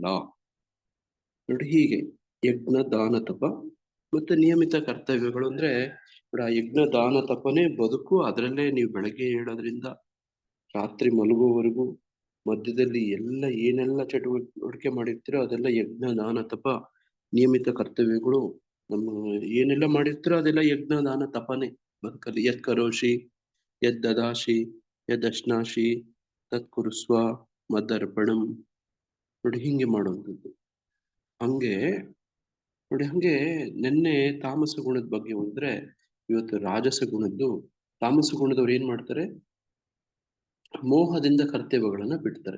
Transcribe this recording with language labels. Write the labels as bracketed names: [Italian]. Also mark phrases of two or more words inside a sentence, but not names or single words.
[Kannada] ನೋಡಿ, ಹೀಗೆ ಯಜ್ಞ ದಾನ ತಪ ಮತ್ತೆ ನಿಯಮಿತ ಕರ್ತವ್ಯಗಳು ಅಂದ್ರೆ ಯಜ್ಞ ದಾನ ತಪನೇ ಬದುಕು. ಅದರಲ್ಲೇ ನೀವು ಬೆಳಗ್ಗೆ ಏಳೋದ್ರಿಂದ ರಾತ್ರಿ ಮಲಗುವವರೆಗೂ ಮಧ್ಯದಲ್ಲಿ ಏನೆಲ್ಲ ಚಟುವಟಿಕೆ ಮಾಡಿರ್ತೀರೋ ಅದೆಲ್ಲ ಯಜ್ಞ ದಾನ ತಪ ನಿಯಮಿತ ಕರ್ತವ್ಯಗಳು. ನಮ್ಮ ಏನೆಲ್ಲ ಮಾಡಿರ್ತೀರೋ ಅದೆಲ್ಲ ಯಜ್ಞ ದಾನ ತಪನೇ ಬದುಕಲ್ಲಿ. [Sanskrit] ಯತ್ ಕರೋಷಿ ಯದ್ ದದಾಶಿ ಯದ್ ಅಶ್ನಾಶಿ ತತ್ ಕುರುಸ್ವ ಮದರ್ಪಣಂ. [Kannada] ನೋಡಿ, ಹಿಂಗೆ ಮಾಡುವಂಥದ್ದು. ಹಂಗೆ ನಿನ್ನೆ ತಾಮಸ ಗುಣದ ಬಗ್ಗೆ ಹೋದ್ರೆ ಇವತ್ತು ರಾಜಸ ಗುಣದ್ದು. ತಾಮಸ ಗುಣದವ್ರು ಏನ್ ಮಾಡ್ತಾರೆ? ಮೋಹದಿಂದ ಕರ್ತವ್ಯಗಳನ್ನ ಬಿಡ್ತಾರೆ.